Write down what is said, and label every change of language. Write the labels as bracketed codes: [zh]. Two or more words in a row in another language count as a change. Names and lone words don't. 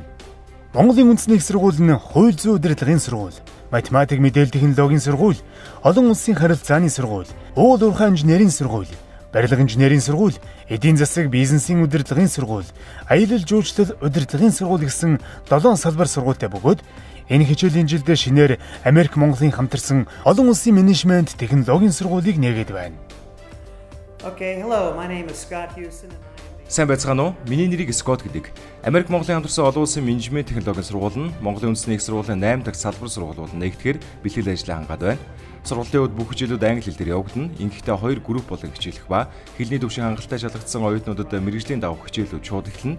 [mn] Монголын үндэсний их сургууль нь хууль зүйн удирдлагын сургууль, математик мэдээлэл технологийн сургууль, олон улсын харилцааны сургууль, уул уурхай инженерийн сургууль, барилга инженерийн сургууль, эдийн засаг бизнесийн удирдлагын сургууль, аялал жуулчлал удирдлагын сургууль гэсэн 7 салбар сургуультай бөгөөд энэ хичээлийн жилдээ шинээр Америк Монголын хамтарсан олон улсын менежмент технологийн сургуулийг нээгээд байна. [en] Okay, hello. My name is Scott Houston. [mn] Сайн байцгаана уу? Миний нэрийг Scott гэдэг. Америк Монголын хамтарсан олон улсын менежмент технологийн сургууль нь Монголын үндэсний их сургуулийн 8 дахь салбар сургуулиуд нэгтгэхээр бэлтгэл ажлаа хангаад байна. Сургуулийн хувьд бүх хичээлүүд англи хэл дээр явагдана. Ингэхдээ 2 групп болон хичээлэх ба хэлний төвшин хангалттай шалгагдсан оюутнуудад мэргэжлийн давах хичээлүүд шууд эхэлнэ.